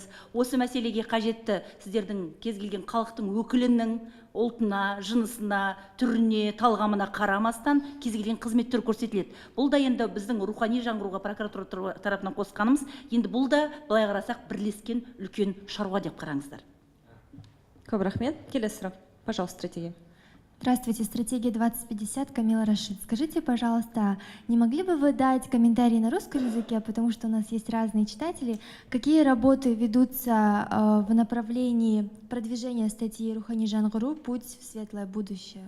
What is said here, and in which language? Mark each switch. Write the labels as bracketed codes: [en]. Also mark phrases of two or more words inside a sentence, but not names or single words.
[kk] Осы мәселеге қажетті сіздердің кез келген халықтың өкілінің ұлтына, жынысына, түріне, талғамына қарамастан кез келген қызметтер көрсетіледі. Бұл да енді біздің рухани жаңғыруға прокуратура тарапынан қосқанымыз, енді бұл да былай қарасақ бірлескен үлкен шаруа деп қараңыздар. Көп рахмет. Келесі сұрақ. [ru] Пожалуйста, стратегия. Здравствуйте, стратегия 2050, Камила Рашид. Скажите, пожалуйста, не могли бы вы дать комментарии на русском языке, потому что у нас есть разные читатели, какие работы ведутся в направлении продвижения статьи Рухани Жаңғыру «Путь в светлое будущее»?